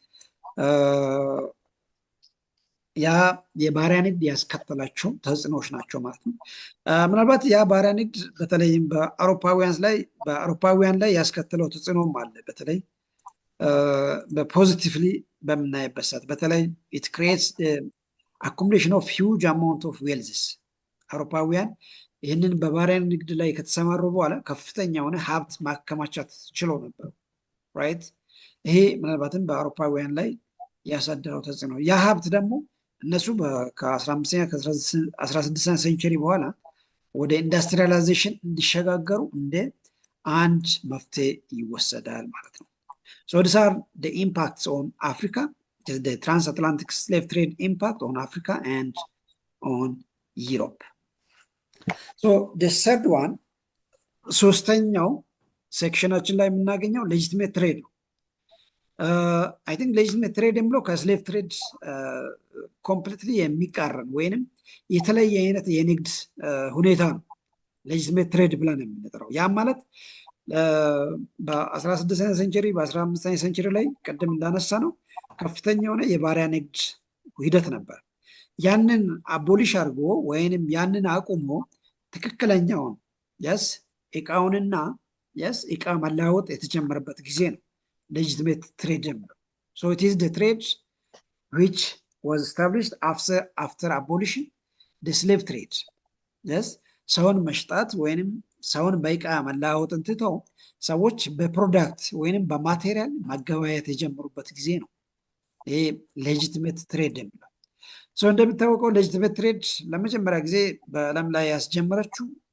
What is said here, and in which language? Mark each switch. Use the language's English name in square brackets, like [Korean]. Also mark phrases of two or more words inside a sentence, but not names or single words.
[Amharic] ያ የባሪያ ንግድ ያስከተላቸው ተጽዕኖዎች ናቸው ማለት ነው። ምናልባት ያ ባሪያ ንግድ በተለይም በአውሮፓውያን ላይ ያስከተለው ተጽዕኖም አለ። በተለይ በፖዚቲቭሊ በምናይበት ሰዓት በተለይ [English] it creates the accumulation of huge amount of wealth። [Amharic] አውሮፓውያን ይህንን በባሪያ ንግድ ላይ ከተሰማሩ በኋላ ከፍተኛ የሆነ ሀብት ማከማቻት ችለው ነበር። ራይት። ይሄ ምናልባትም በአውሮፓውያን ላይ ያሳደረው ተጽዕኖ ያ ሀብት ደግሞ እነሱ ከ15ኛ ከ16ኛ ሴንቸሪ በኋላ ወደ ኢንዱስትሪያላይዜሽን እንዲሸጋገሩ እንደ አንድ መፍትሄ ይወሰዳል ማለት ነው። [English] these are the impacts on Africa, the transatlantic slave trade impact on Africa and on Europe. the third one, [Amharic] ሶስተኛው ሴክሽናችን ላይ የምናገኘው ሌጂቲሜት ትሬድ ነው። [English] I think legitimate trade [Amharic] የምለው [English] ከslave trade [Amharic] ኮምፕሊትሊ የሚቃረን ወይንም የተለየ አይነት የንግድ ሁኔታ ነው [English] legitimate trade [Amharic] ብለን የምንጠራው። ያም ማለት በ16ኛ ሴንቸሪ በ15ኛ ሴንቸሪ ላይ ቅድም እንዳነሳ ነው ከፍተኛ የሆነ የባሪያ ንግድ ሂደት ነበር። ያንን አቦሊሽ አድርጎ ወይንም ያንን አቁሞ ትክክለኛውን የስ እቃውንና የስ እቃ መለዋወጥ የተጀመረበት ጊዜ ነው [English] legitimate trade [Amharic] የምለው። [English] So it is the trade which was established after abolition the slave trade. Yes, [Amharic] ሰውን መሽጣት ወይንም ሰውን በእቃ መለዋወጥን ትተው ሰዎች በፕሮዳክት ወይንም በማቴሪያል ማገበያየት የጀመሩበት ጊዜ ነው ይሄ [English] legitimate trade [Amharic] የምለው። So እንደሚታወቀው [English] legitimate trade [Amharic] ለመጀመሪያ ጊዜ በዓለም ላይ ያስጀመረችው